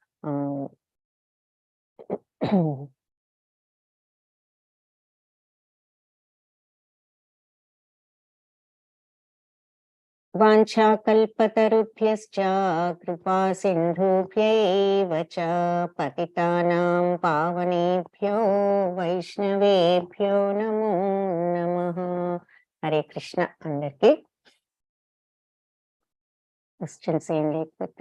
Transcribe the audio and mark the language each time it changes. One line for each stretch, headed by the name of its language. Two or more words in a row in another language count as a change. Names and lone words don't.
Sanskrit: వాంఛాకల్పతరుభ్యశ్చ కృపా సింధుభ్యైవ చ పతితానాం పావనేభ్యో వైష్ణవేభ్యో నమో నమః.
Telugu: హరే కృష్ణ. అందరికీ క్వశ్చన్స్ ఏం లేకపోతే